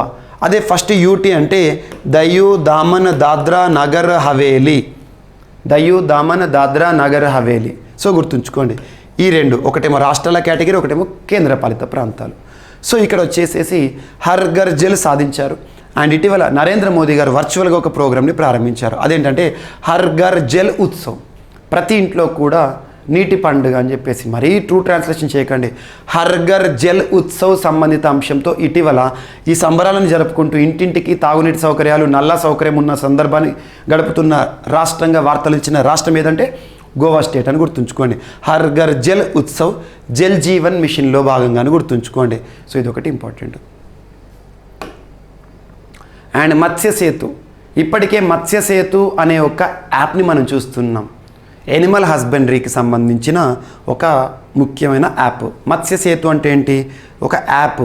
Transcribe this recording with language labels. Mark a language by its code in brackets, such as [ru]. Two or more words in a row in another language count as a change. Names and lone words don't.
[te] అదే [en] first UT [te] అంటే దయూ దామన్ దాద్రా నగర్ హవేలీ. దయూ దామన్ దాద్రా నగర్ హవేలీ. సో గుర్తుంచుకోండి ఈ రెండు, ఒకటేమో రాష్ట్రాల కేటగిరీ, ఒకటేమో కేంద్రపాలిత ప్రాంతాలు. సో ఇక్కడ వచ్చేసేసి హర్ ఘర్ జల్ సాధించారు. అండ్ ఇటీవల నరేంద్ర మోదీ గారు వర్చువల్గా ఒక ప్రోగ్రామ్ని ప్రారంభించారు. అదేంటంటే హర్ ఘర్ జల్ ఉత్సవ్, ప్రతి ఇంట్లో కూడా నీటి పండుగ అని చెప్పేసి. మరీ [en] true translation [te] చేయకండి. హర్ ఘర్ జల్ ఉత్సవ్ సంబంధిత అంశంతో ఇటీవల ఈ సంబరాలను జరుపుకుంటూ ఇంటింటికి తాగునీటి సౌకర్యాలు, నల్ల సౌకర్యం ఉన్న సందర్భాన్ని గడుపుతున్న రాష్ట్రంగా వార్తలు ఇచ్చిన రాష్ట్రం ఏదంటే గోవా స్టేట్ అని గుర్తుంచుకోండి. హర్ ఘర్ జల్ ఉత్సవ్ జల్ జీవన్ మిషన్లో భాగంగానే గుర్తుంచుకోండి. సో ఇది ఒకటి ఇంపార్టెంట్. అండ్ మత్స్య సేతు. ఇప్పటికే మత్స్య సేతు అనే ఒక యాప్ని మనం చూస్తున్నాం. [en] animal husbandryకి [te] సంబంధించిన ఒక ముఖ్యమైన యాప్. మత్స్య సేతు అంటే ఏంటి? ఒక యాప్.